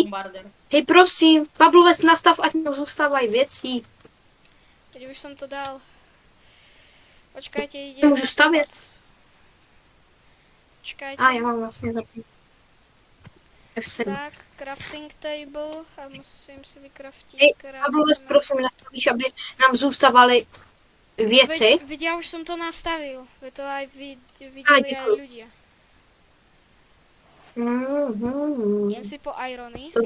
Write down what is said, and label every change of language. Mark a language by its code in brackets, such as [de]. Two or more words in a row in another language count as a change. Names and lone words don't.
[sk] Bombarder. [cs] Hej, prosím, Pavlovec nastav, ať nám zůstávají věcí. [sk] Teď už som to dal. Počkajte, ide. [cs] Můžu stavět. [sk] Počkajte. [cs] A já mám vlastně zapít. F7. Tak, [en] crafting table [sk] a musím si vykraftiť [cs] Hej, Pavlovec, prosím, nastavíš, aby nám zůstávaly věci. [sk] Veď ja už som to nastavil. Veď to aj videli aj [cs] děkuji. [sk] ľudia. Mhm. Idem si po irony. To